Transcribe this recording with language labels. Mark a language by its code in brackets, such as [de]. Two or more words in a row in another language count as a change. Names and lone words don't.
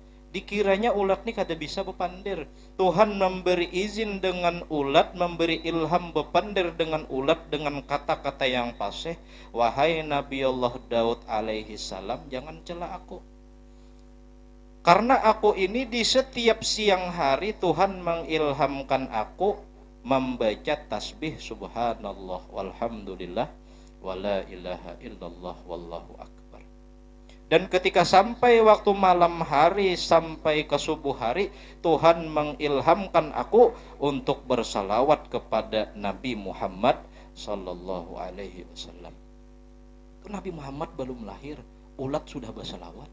[bjn] Dikiranya ulat nih kada bisa bepandir. Tuhan memberi izin dengan ulat, memberi ilham bepandir dengan ulat dengan kata-kata yang fasih. Wahai Nabi Allah Daud [ar] عليه السلام, [bjn] jangan cela aku. Karena aku ini di setiap siang hari Tuhan mengilhamkan aku membaca tasbih [ar] سبحان الله والحمد لله ولا إله إلا الله والله أكبر. [bjn] Dan ketika sampai waktu malam hari sampai ke subuh hari, Tuhan mengilhamkan aku untuk bersalawat kepada Nabi Muhammad [ar] صلى الله عليه وسلم. [bjn] Nabi Muhammad belum lahir, ulat sudah bersalawat.